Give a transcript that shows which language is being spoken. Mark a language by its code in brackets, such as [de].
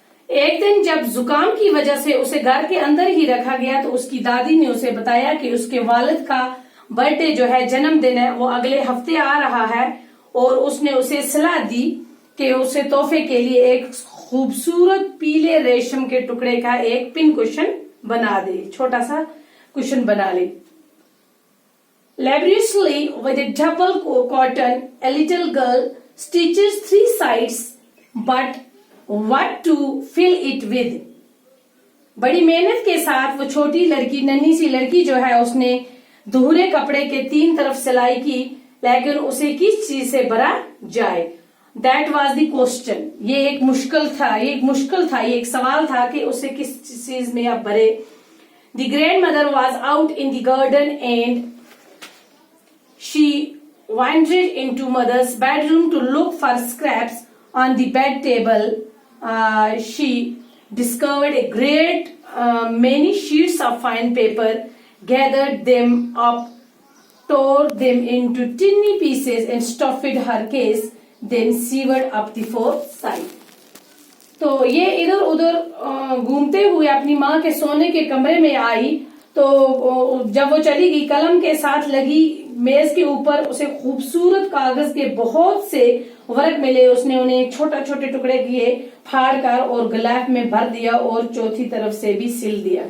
[hi] एक दिन जब जुकाम की वजह से उसे घर के अंदर ही रखा गया तो उसकी दादी ने उसे बताया कि उसके वालिद का बर्थडे जो है, जन्मदिन है, वो अगले हफ्ते आ रहा है और उसने उसे सलाह दी कि उसे तोहफे के लिए एक खूबसूरत पीले रेशम के टुकड़े का एक पिन कुशन बना दे, छोटा सा कुशन बना ली। [en] Laboriously with a double cotton, a little girl stitches 3 sides, but what to fill it with? [hi] बड़ी मेहनत के साथ वो छोटी लड़की, नन्ही सी लड़की जो है, उसने दोहरे कपड़े के 3 तरफ सिलाई की, लेकिन उसे किस चीज से भरा जाए? [en] That was the question. [hi] ये एक मुश्किल था, ये एक सवाल था कि उसे किस चीज में आप भरे। [en] The grandmother was out in the garden and she wandered into mother's bedroom to look for scraps on the bed table. She discovered a great many sheets of fine paper, gathered them up, tore them into tiny pieces and stuffed her case, then severed up the 4th side. [hi] तो ये इधर उधर घूमते हुए अपनी माँ के सोने के कमरे में आई, तो जब वो चली गई, कलम के साथ लगी मेज के ऊपर उसे खूबसूरत कागज के बहुत से वर्क मिले। उसने उन्हें छोटे छोटे टुकड़े किए, फाड़ कर और गिलाफ में भर दिया और चौथी तरफ से भी सिल दिया।